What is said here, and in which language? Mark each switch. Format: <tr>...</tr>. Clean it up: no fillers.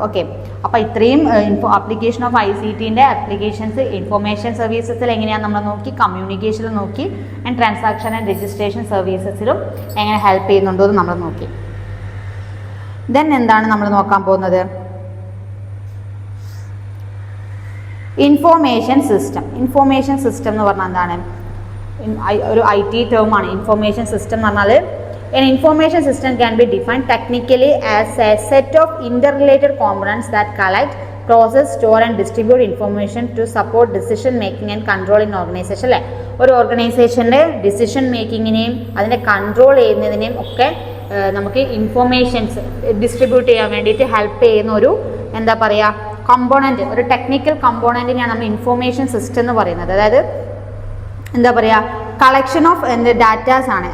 <ml>Okay, അപ്പോൾ ഇത്രയും application of ICTൻ്റെ applications information സർവീസസിൽ എങ്ങനെയാണ് നമ്മൾ നോക്കി, കമ്മ്യൂണിക്കേഷനിൽ നോക്കി, ആൻഡ് ട്രാൻസാക്ഷൻ ആൻഡ് രജിസ്ട്രേഷൻ സർവീസസിലും എങ്ങനെ ഹെൽപ്പ് ചെയ്യുന്നുണ്ടോ എന്ന് നമ്മൾ നോക്കി. ദെൻ എന്താണ് നമ്മൾ നോക്കാൻ പോകുന്നത്? Information system. ഇൻഫോർമേഷൻ സിസ്റ്റം എന്ന് പറഞ്ഞാൽ എന്താണ്? ഒരു IT ടേമാണ്. ഇൻഫോർമേഷൻ സിസ്റ്റം എന്ന് പറഞ്ഞാൽ</ml> <en>an information system can be defined technically as a set of interrelated components that collect, process, store and distribute information to support decision making and control in organization അല്ലേ.</en> <ml>ഒരു ഓർഗനൈസേഷൻ്റെ decision മേക്കിങ്ങിനെയും അതിനെ control ചെയ്യുന്നതിനെയും ഒക്കെ നമുക്ക് informations distribute ചെയ്യാൻ വേണ്ടിയിട്ട് help ചെയ്യുന്ന ഒരു എന്താ പറയുക കമ്പോണൻറ്റ്, ഒരു ടെക്നിക്കൽ കമ്പോണൻറ്റിനെയാണ് നമ്മൾ ഇൻഫോർമേഷൻ സിസ്റ്റം എന്ന് പറയുന്നത്. അതായത് എന്താ പറയുക കളക്ഷൻ ഓഫ് ഡാറ്റാസ് ആണ്.</ml>